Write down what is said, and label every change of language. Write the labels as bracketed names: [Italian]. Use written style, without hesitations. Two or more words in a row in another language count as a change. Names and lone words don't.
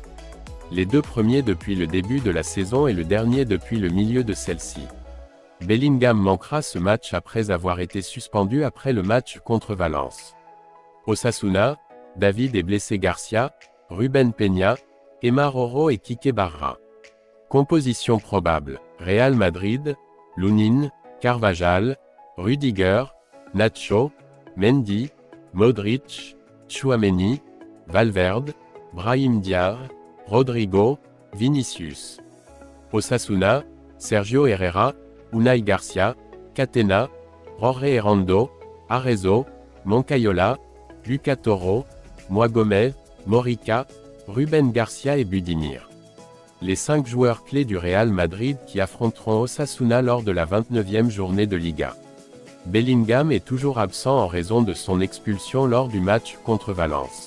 [French] Les deux premiers depuis le début de la saison et le dernier depuis le milieu de celle-ci. Bellingham manquera ce match après avoir été suspendu après le match contre Valence. Osasuna, David est blessé. Garcia, Ruben Peña, Emma Roro et Kike Barra. Composition probable, Real Madrid, Lunin, Carvajal, Rudiger, Nacho, Mendy, Modric, Tchouaméni, Valverde, Brahim Diaz, Rodrigo, Vinicius. Osasuna, Sergio Herrera, Unai Garcia, Catena, Jorge Herrando, Arezzo, Moncayola, Lucas Toro, Moi Gomez, Morica, Ruben Garcia et Budimir. Les 5 joueurs clés du Real Madrid qui affronteront Osasuna lors de la 29e journée de Liga. Bellingham est toujours absent en raison de son expulsion lors du match contre Valence.